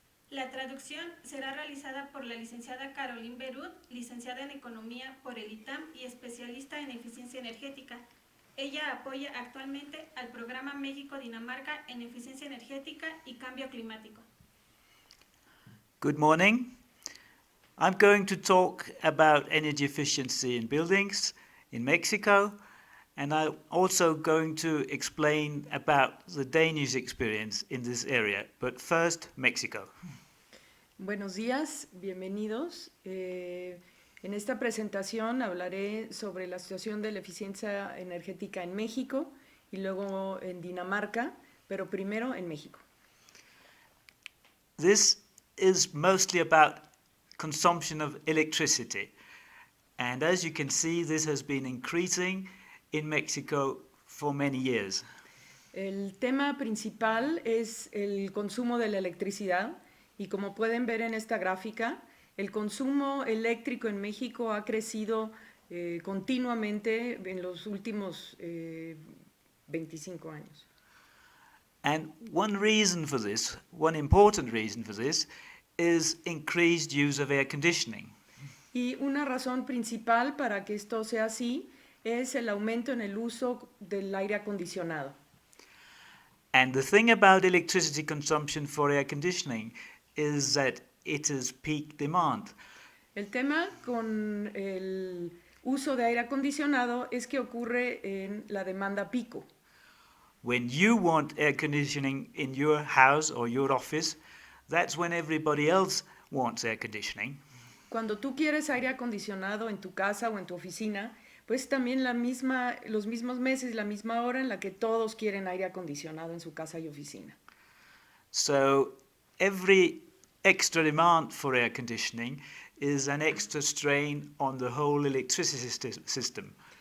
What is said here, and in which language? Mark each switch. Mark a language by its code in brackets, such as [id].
[es] La traducción será realizada por la licenciada Caroline Berut, licenciada en Economía por el ITAM y especialista en Eficiencia energética. Ella apoya actualmente al programa México-Dinamarca en Eficiencia energética y Cambio Climático. [en] Good morning. I'm going to talk about energy efficiency in buildings in Mexico, and I'm also going to explain about the Danish experience in this area. But first, Mexico. [es] Buenos días, bienvenidos. En esta presentación hablaré sobre la situación de la eficiencia energética en México y luego en Dinamarca, pero primero en México. [en] This is mostly about consumption of electricity. And as you can see, this has been increasing in Mexico for many years. [es] El tema principal es el consumo de la electricidad y como pueden ver en esta gráfica, el consumo eléctrico en México ha crecido continuamente en los últimos 25 años. [en] And one reason for this, one important reason for this, is increased use of air conditioning. [es] Y una razón principal para que esto sea así es el aumento en el uso del aire acondicionado. [en] And the thing about electricity consumption for air conditioning is that it is peak demand. [es] El tema con el uso de aire acondicionado es que ocurre en la demanda pico. [en] When you want air conditioning in your house or your office, that's when everybody else wants air conditioning. [es] Cuando tú quieres aire acondicionado en tu casa o en tu oficina, pues también los mismos meses, la misma hora en la que todos quieren aire acondicionado en su casa y oficina. [en] So every extra demand for air conditioning is an extra strain on the whole electricity system.